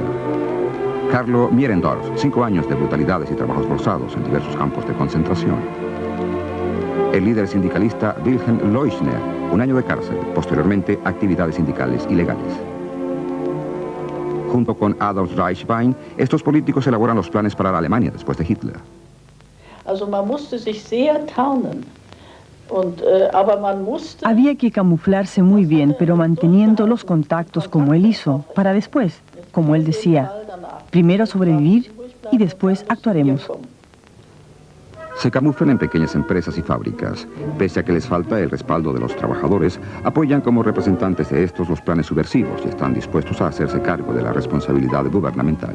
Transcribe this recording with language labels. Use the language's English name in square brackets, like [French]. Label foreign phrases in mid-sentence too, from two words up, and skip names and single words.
[Spanish] Carlo Mierendorf, 5 años de brutalidades y trabajos forzados en diversos campos de concentración. El líder sindicalista Wilhelm Leuschner, 1 año de cárcel, posteriormente actividades sindicales ilegales. Junto con Adolf Reichwein, estos políticos elaboran los planes para la Alemania después de Hitler. [German] Also man musste sich sehr tarnen. [Spanish] Había que camuflarse muy bien, pero manteniendo los contactos como él hizo, para después, como él decía, primero sobrevivir y después actuaremos. Se camuflan en pequeñas empresas y fábricas. Pese a que les falta el respaldo de los trabajadores, apoyan como representantes de estos los planes subversivos y están dispuestos a hacerse cargo de la responsabilidad gubernamental.